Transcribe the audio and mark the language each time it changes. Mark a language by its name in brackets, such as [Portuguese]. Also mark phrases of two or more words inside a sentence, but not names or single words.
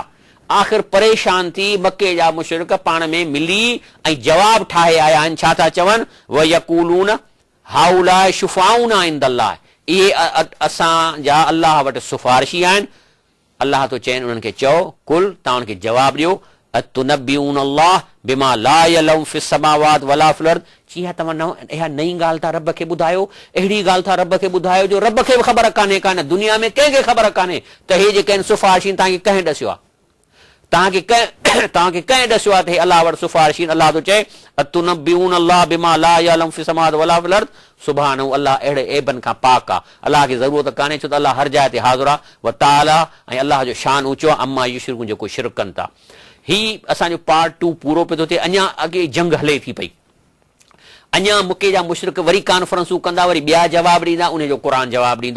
[Sindhi] आख़िर परेशान थी मके जा मुशरिक पाण में मिली ऐं जवाबु ठाहे आया आहिनि। छा था चवनि? [Arabic] ويقولون هؤلاء شفعاؤنا عند الله, [Sindhi] इहे असांजा अलाह वटि सिफारिशी आहिनि। अलाह तो चवनि उन्हनि खे चओ, कुल, तव्हां उनखे जवाबु ॾियो, [Arabic] أتنبئون الله بما لا يعلم في السماوات ولا في الأرض, [Sindhi] इहा तव्हां इहा नई ॻाल्हि था रब खे ॿुधायो, अहिड़ी ॻाल्हि था रब खे ॿुधायो जो रब खे बि ख़बर कान्हे, दुनिया में कंहिंखे ख़बर कान्हे त हे जेके आहिनि सिफारिशी तव्हांखे कंहिं ॾसियो आहे, तव्हांखे कंहिं ॾसियो आहे त हे अलाह वटि सिफारिशी। अलाह थो चए [Arabic] أتنبئون الله بما لا يعلم في السماوات ولا في الأرض سبحانه, [Sindhi] अलाह अहिड़े ऐबनि खां पाक आहे। अलाह खे ज़रूरत कान्हे, छो त अलाह हर जाइ ते हाज़िर आहे। [Arabic] وتعالى, [Sindhi] ऐं अलाह जो शान ऊचो आहे। [Arabic] عما يشركون, [Sindhi] जेको शिरक कनि था। ही असांजो पार्ट 2 पूरो पियो थो थिए। अञा अॻे जंग हले थी पई, अञा मुके जा मुशरिक वरी कॉन्फ्रेंसूं कंदा, वरी ॿिया जवाब ॾींदा, उनजो क़ुरान जवाबु ॾींदो।